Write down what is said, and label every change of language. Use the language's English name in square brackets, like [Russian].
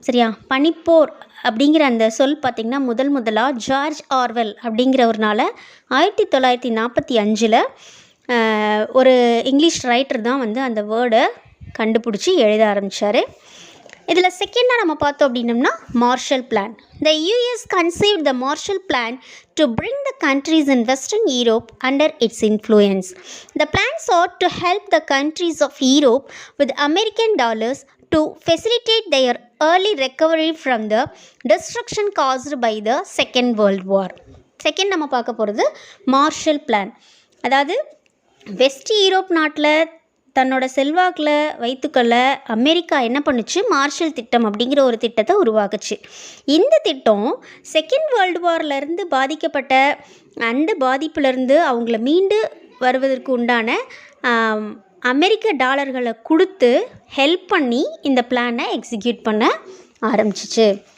[Tamil] சரியா, பனிப்போர் அப்படிங்கிற அந்த சொல் பார்த்திங்கன்னா முதலாக ஜார்ஜ் ஆர்வெல் அப்படிங்கிறவர்னால 1945 ஒரு இங்கிலீஷ் ரைட்டர் தான் அந்த வேர்டை கண்டுபிடிச்சி எழுத ஆரம்பித்தார். இதில் செகண்டாக நம்ம பார்த்தோம் அப்படின்னம்னா marshal plan. [English] The US conceived the Marshall Plan to bring the countries in Western Europe under its influence. The plan sought to help the countries of Europe with American dollars to facilitate their early recovery from the destruction caused by the Second World War. [Tamil] Second நம்ம பார்க்க போகிறது marshal plan. அதாவது west Europe நாட்டில் தன்னோட செல்வாக்கில் வைத்துக்கொள்ள America என்ன பண்ணுச்சு, marshal திட்டம் அப்படிங்கிற ஒரு திட்டத்தை உருவாக்குச்சு. இந்த திட்டம் செகண்ட் வேர்ல்டு வார்லேருந்து பாதிக்கப்பட்ட அந்த பாதிப்புலேருந்து அவங்கள மீண்டு வருவதற்கு உண்டான அமெரிக்க டாலர்களை கொடுத்து ஹெல்ப் பண்ணி இந்த பிளானை எக்ஸிக்யூட் பண்ண ஆரம்பிச்சிச்சு.